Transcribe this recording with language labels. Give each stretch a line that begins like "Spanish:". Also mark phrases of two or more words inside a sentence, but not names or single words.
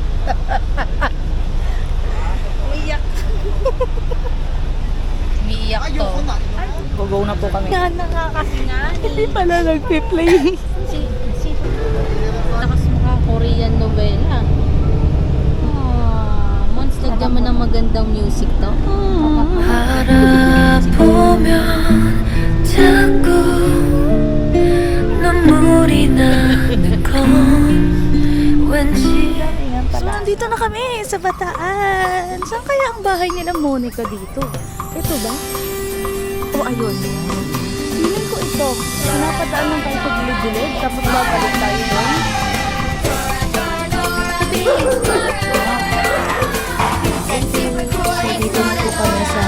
Filipino: Umiyak. Umiyak to. Go na po kami. Yan nakakasingan. Hindi pala nagpi-play. Takas mga Korean novela. Months lagyan mo ng magandang music to.
Korean: 바라보면 자꾸 눈물이 나는 건 왠지.
Filipino: So, nandito na kami sa Bataan. Saan kaya ang bahay nila Monica dito? Ito ba? O, ayun. Feeling ko ito. Pinapadaan lang tayo sa gilid-gilid, tapos babalik tayo doon. So, dito na po kami sa...